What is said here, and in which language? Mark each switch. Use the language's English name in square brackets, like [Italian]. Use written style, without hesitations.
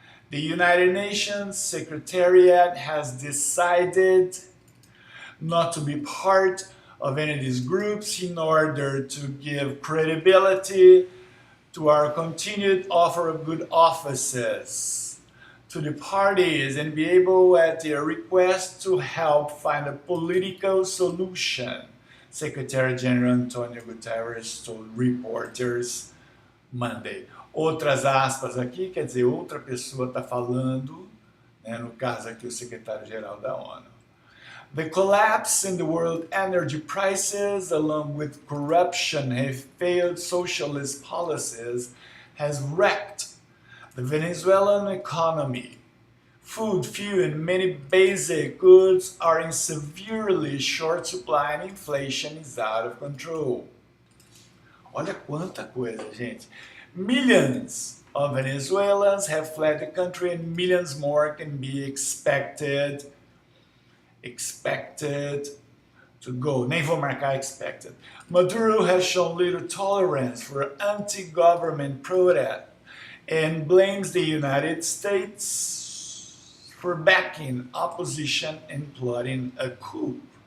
[English] The United Nations Secretariat has decided not to be part of any of these groups in order to give credibility to our continued offer of good offices to the parties and be able at their request to help find a political solution, Secretary General Antonio Guterres told reporters Monday. [Portuguese] Outras aspas aqui, quer dizer, outra pessoa está falando, né, no caso aqui o secretário-geral da ONU. [English] The collapse in the world energy prices, along with corruption and failed socialist policies, has wrecked the Venezuelan economy. Food, fuel, and many basic goods are in severely short supply and inflation is out of control. [Portuguese] Olha quanta coisa, gente. [English] Millions of Venezuelans have fled the country and millions more can be expected to go. [Portuguese] Nem vou marcar expected. [English] Maduro has shown little tolerance for anti-government protest and blames the United States for backing opposition and plotting a coup.